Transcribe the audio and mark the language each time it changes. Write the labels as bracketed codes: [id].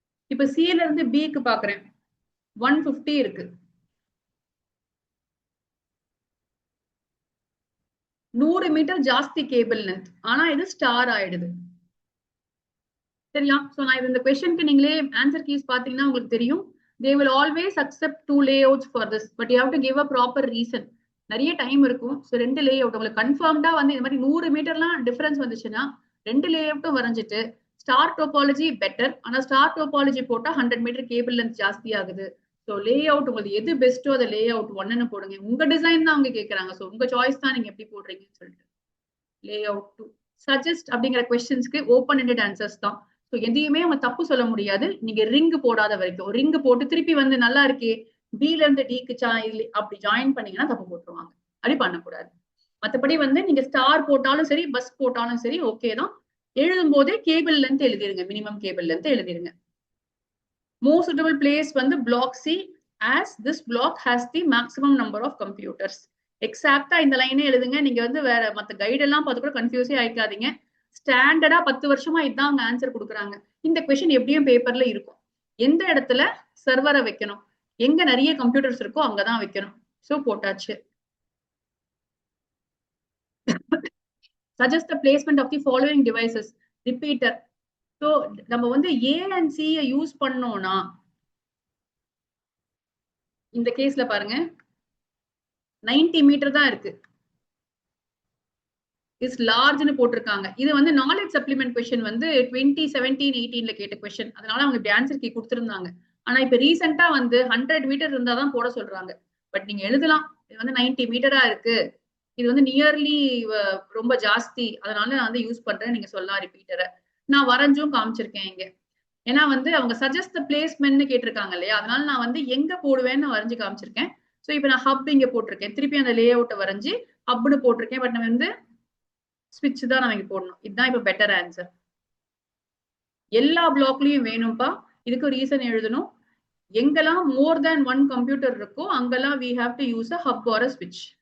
[ta] இப்ப சில இருந்து பிக்கு பாக்குறேன் 150 இருக்கு. 100 மீட்டர் ஜாஸ்தி கேபிள் லென்த், ஆனா இது ஸ்டார் ஆயிடுது. சரியா? சோ நான் இந்த क्वेश्चनக்கு நீங்களே ஆன்சர் கீஸ் பாத்தீங்கன்னா உங்களுக்கு தெரியும். [en] they will always accept 2 layouts for this, but you have to give a proper reason. [ta] நிறைய டைம் இருக்கும். சோ 2 லேஅவுட் உங்களுக்கு கன்ஃபார்ம்டா வந்து இந்த மாதிரி 100 மீட்டர்லாம் டிஃபரன்ஸ் வந்துச்சுன்னா 2 லேஅவுட்டும் வரைஞ்சிட்டு ஸ்டார் டோபாலஜி பெட்டர். ஆனா ஸ்டார் டோபாலஜி போட்டா 100 மீட்டர் கேபிள் லென்த் ஜாஸ்தி ஆகுது. சோ லேஅவுட் உங்களுக்கு எது பெஸ்ட்டோ அதை லேஅவுட் 1ன்னு போடுங்க. உங்க டிசைன் தான் அவங்க கேட்கறாங்க. சோ உங்க சாய்ஸ் தான் நீங்க எப்படி போடுறீங்கன்னு சொல்லிட்டு. லேஅவுட் 2 சஜஸ்ட் அப்படிங்கிற क्वेश्चंसக்கு ஓபன் எண்டட் ஆன்சர்ஸ் தான். ஸோ எதையுமே அவங்க தப்பு சொல்ல முடியாது. நீங்க ரிங் போடாத வரைக்கும், ரிங் போட்டு திருப்பி வந்து நல்லா இருக்கே பில இருந்து டிக்கு அப்படி ஜாயின் பண்ணீங்கன்னா தப்பு போட்டுருவாங்க. அப்படி பண்ணக்கூடாது. மற்றபடி வந்து நீங்க ஸ்டார் போட்டாலும் சரி, பஸ் போட்டாலும் சரி ஓகே தான். எழுதும் போதே cable length எழுதிருங்க, minimum cable length எழுதிருங்க. [en] Most suitable place வந்து block C, as this block has the maximum number of computers. [ta] எக்ஸாக்டா இந்த லைனே எழுதுங்க. நீங்க வந்து வேற மத்த கைட் எல்லாம் பார்த்து கூட கன்ஃபியூஸே ஆயிக்காதீங்க. ஸ்டாண்டர்டா 10 வருஷமா இதான் அவங்க ஆன்சர் கொடுக்குறாங்க. இந்த கொஸ்டின் எப்படியும் பேப்பர்ல இருக்கும். எந்த இடத்துல சர்வரை வைக்கணும், எங்க நிறைய கம்ப்யூட்டர்ஸ் இருக்கோ அங்கதான் வைக்கணும். சோ போட்டாச்சு. [en] Suggest the placement of the following devices. Repeater. [ta] So நம்ம வந்து A and C யூஸ் பண்ணோம்னா இந்த கேஸ்ல பாருங்க 90 மீட்டர் தான் இருக்கு. இஸ் லார்ஜ்னு போட்டிருக்காங்க. இது வந்து நாலேஜ் சப்ளிமெண்ட் கொஸ்டின் வந்து 2017-18 கேட்ட கொஸ்டின். அதனால அவங்க இப்படி ஆன்சர் கீ கொடுத்திருந்தாங்க. ஆனா இப்ப ரீசெண்டா வந்து 100 மீட்டர் இருந்தாதான் போட சொல்றாங்க. பட் நீங்க எழுதலாம், இது வந்து 90 மீட்டரா இருக்கு, இது வந்து நியர்லி ரொம்ப ஜாஸ்தி, அதனால நான் வந்து யூஸ் பண்றேன் நீங்க சொல்லலாம் ரிப்பீட்டரை. நான் வரைஞ்சும் காமிச்சிருக்கேன் இங்க. ஏன்னா வந்து அவங்க சஜஸ்ட் த பிளேஸ்மென்ட்னு கேட்டிருக்காங்க இல்லையா, அதனால நான் வந்து எங்க போடுவேன்னு வரைஞ்சு காமிச்சிருக்கேன். ஸோ இப்போ நான் ஹப் இங்க போட்டிருக்கேன், திருப்பி அந்த லே அவுட்டை வரைஞ்சு ஹப்னு போட்டிருக்கேன். பட் நம்ம வந்து ஸ்விட்ச் தான் நம்ம இங்க போடணும். இதுதான் இப்ப பெட்டர் ஆன்சர். எல்லா பிளாக்லயும் வேணும்பா, இதுக்கு ரீசன் எழுதணும். எங்கெல்லாம் [en] more than one computer [ta] இருக்கோ அங்கெல்லாம் [en] we have to use a hub or a switch.